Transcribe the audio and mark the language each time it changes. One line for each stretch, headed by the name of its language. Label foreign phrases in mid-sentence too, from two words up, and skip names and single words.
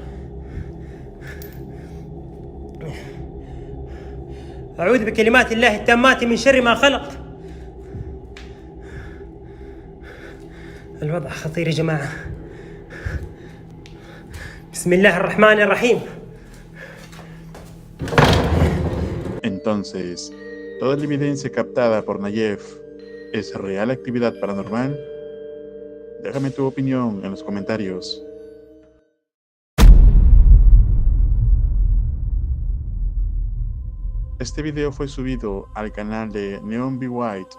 Arabic: أعوذ بكلمات الله التامات من شر ما خلق. الوضع خطير يا جماعة. بسم الله الرحمن الرحيم.
Spanish: Entonces, ¿toda la evidencia captada por Nayef es real actividad paranormal? Déjame tu opinión en los comentarios. Este video fue subido al canal de Neon Be White.